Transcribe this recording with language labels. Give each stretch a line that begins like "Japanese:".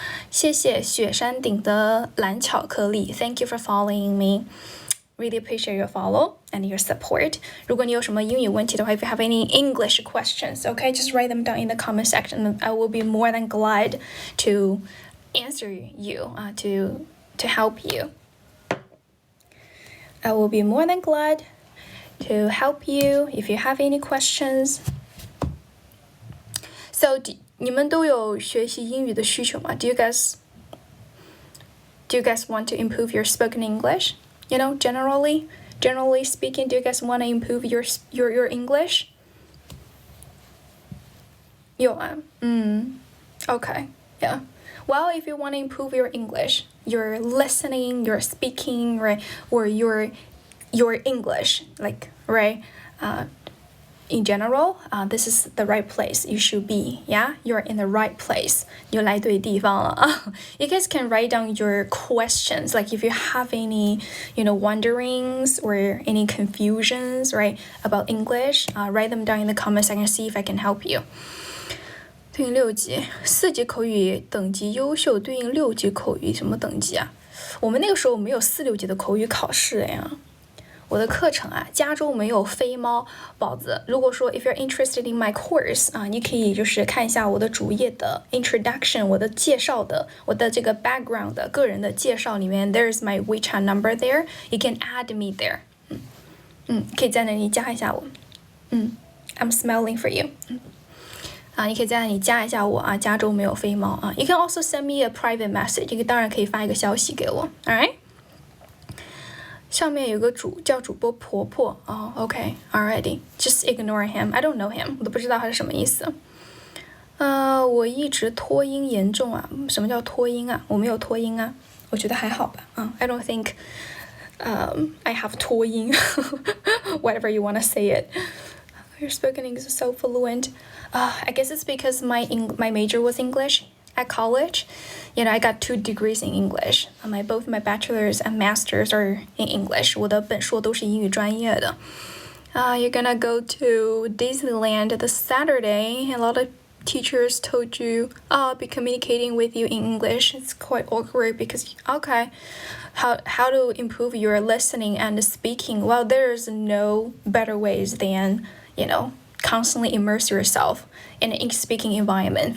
Chinese: 谢谢雪山顶的蓝巧克力。
English: Thank you for following me.Really appreciate your follow and your support.
Chinese: 如果你有什么英语问题的话
English: if you have any English questions, okay, just write them down in the comment section. And I will be more than glad to answer you, to help you. I will be more than glad to help you if you have any questions.
Chinese: So, 你们都有学习英语的需求吗？
English: Do you guys want to improve your spoken English?You know, generally speaking, do you guys want to improve your English?
Chinese: 有啊，
English: Okay, yeah. Well, if you want to improve your English, your listening, your speaking, right, or your English, like, right, in general, this is the right place you should be. Yeah, you're in the right place.
Chinese: 你来对地方了。
English: You guys can write down your questions, like if you have any, wonderings or any confusions, right, about English, write them down in the comment section. See if I can help you.
Chinese: 对应6级，4级口语等级优秀，对应6级口语什么等级啊？我们那个时候没有4、6级的口语考试呀。我的课程啊，加州没有飞猫宝子。如果说
English: if you're interested in my course
Chinese: 你可以就是看一下我的主页的 introduction， 我的介绍的，我的这个 background 的个人的介绍里面
English: there's my WeChat number there. You can add me there.
Chinese: 可以在那里加一下我。
English: I'm smiling for you.
Chinese: 你可以在那里加一下我啊，加州没有飞猫啊。
English: You can also send me a private message.
Chinese: 你当然可以发一个消息给我。
English: Alright?
Chinese: 上面有个叫主播婆婆
English: OK, already, just ignore him. I don't know him.
Chinese: 我都不知道他是什么意思。我一直拖音严重啊。什么叫拖音啊？我没有拖音啊，我觉得还好吧。
English: I don't think I have 拖音。 Whatever you want to say it. Your spoken English is so fluent. I guess it's because my major was English.At college, I got 2 degrees in English. Both my bachelor's and master's are in English.
Chinese: 我的本硕都是英语专业的。
English: You're gonna go to Disneyland this Saturday. A lot of teachers told you, be communicating with you in English. It's quite awkward because, okay, how to improve your listening and speaking? Well, there's no better ways than, constantly immerse yourself in an English-speaking environment.